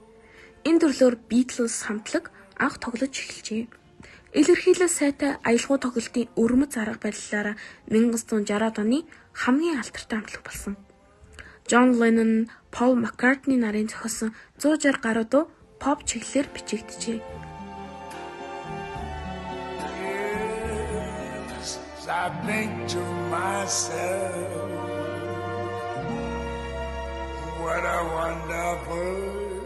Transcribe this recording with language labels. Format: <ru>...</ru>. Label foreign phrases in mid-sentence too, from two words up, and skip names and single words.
<mn>Энэ төрлөөр Beatles хамтлаг анх тоглож эхэлжээ. Илэрхийлэл сайтай аялгау тоглолтын өрмөц арга барилаараа 1960-ад оны хамгийн алдартай хамтлаг болсон. John Lennon, Paul McCartney нарын зохиосон 160 гаруй дуу pop чиглэлээр бичигджээ.</mn> <en>I think to myself, what a wonderful</en>